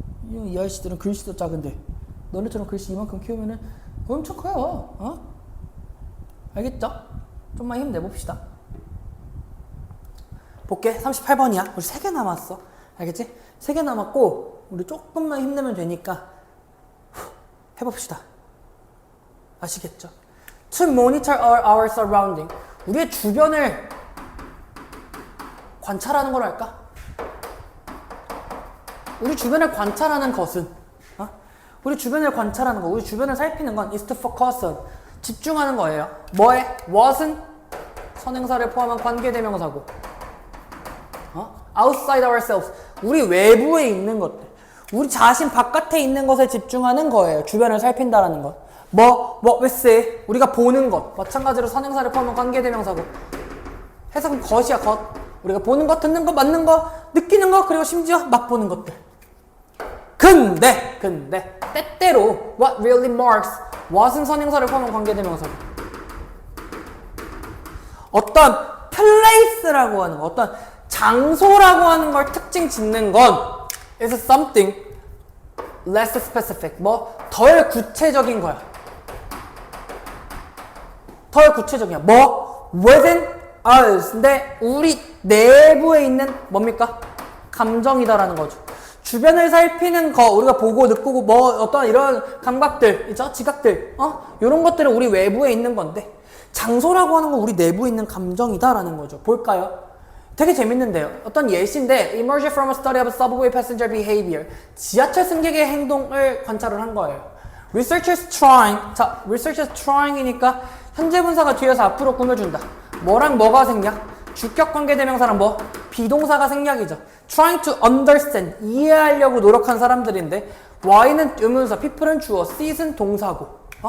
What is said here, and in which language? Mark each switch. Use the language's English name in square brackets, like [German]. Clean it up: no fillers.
[Korean] 이 아이씨들은 글씨도 작은데 너네처럼 글씨 이만큼 키우면은 엄청 커요. 알겠죠? 좀만 힘내봅시다. 볼게. 38번이야. 우리 3개 남았어. 알겠지? 3개 남았고 우리 조금만 힘내면 되니까 해봅시다. 아시겠죠? [English] To monitor our surrounding. [Korean] 우리의 주변을 관찰하는 걸 할까? 우리 주변을 관찰하는 것은 우리 주변을 관찰하는 거, 우리 주변을 살피는 건 [English] is to focus on. [Korean] 집중하는 거예요. 뭐에? what은 선행사를 포함한 관계대명사고 [English] outside ourselves. [Korean] 우리 외부에 있는 것들. 우리 자신 바깥에 있는 것에 집중하는 거예요. 주변을 살핀다라는 것. [English] what we see. [Korean] 우리가 보는 것. 마찬가지로 선행사를 포함한 관계대명사고. 해석은 것이야, 것. 우리가 보는 것, 듣는 것, 맞는 것, 느끼는 것, 그리고 심지어 맛보는 것들. 근데 때때로 [English] what really marks. [Korean] what은 선행사를 포함한 관계대명사고. 어떤 place라고 하는 거, 어떤 장소라고 하는 걸 특징 짓는 건 [English] is something less specific. [Korean] 덜 구체적인 거야. 덜 구체적이야. [English] within us. [Korean] 근데 우리 내부에 있는 뭡니까? 감정이다라는 거죠. 주변을 살피는 거, 우리가 보고 느끼고 어떤 이런 감각들, 있죠? 지각들, 이런 것들은 우리 외부에 있는 건데 장소라고 하는 건 우리 내부에 있는 감정이다라는 거죠. 볼까요? 되게 재밌는데요. 어떤 예시인데 [English] emerged from a study of subway passenger behavior. [Korean] 지하철 승객의 행동을 관찰을 한 거예요. [English] Researchers trying. [Korean] 자, [English] researchers trying [Korean] 이니까 현재 분사가 뒤에서 앞으로 꾸며준다. 뭐랑 뭐가 생략? 주격 관계대명사랑 비동사가 생략이죠. [English] Trying to understand. [Korean] 이해하려고 노력한 사람들인데 Y는 의문사, people은 주어, C는 동사고.